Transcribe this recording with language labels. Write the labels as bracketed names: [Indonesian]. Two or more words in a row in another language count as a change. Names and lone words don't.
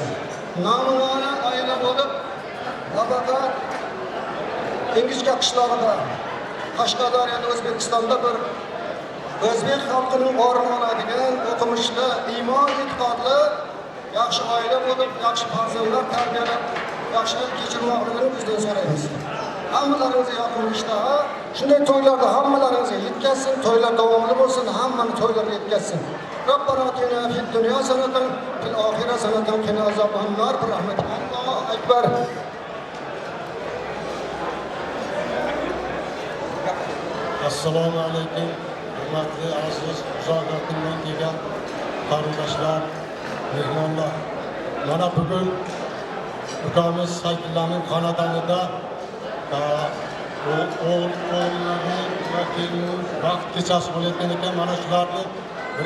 [Uzbek] Namunali oila bo'lib, nafaqat Ingizcha qishlog'ida, Qashqadaryoda, O'zbekistonda bir o'zbek xalqining o'rni oladigan o'qimishli, iymon e'tiqodli yaxshi oila bo'lib, yaxshi farzandlar tarbiyalab, yaxshi kechirmoqligini bizdan so'raymiz. Hammalaringizga yoqimli ishtaha, shunday to'ylarda hammalaringizga yetkazsin, to'ylar davomli bo'lsin, hammani to'ylarga yetkazsin. [Arabic] ربنا آتنا في الدنيا حسنة في الآخرة حسنة وقنا عذاب النار برحمتك. الله أكبر. [Uzbek] Assalomu alaykum. Hurmatli aziz uzoqlardan kelgan qarindoshlar, mehmonlar. Mana bugun ukamiz Sayfullaning xonadonida o'g'illarning va kelinning vaqt kechasi bo'layotgan ekan.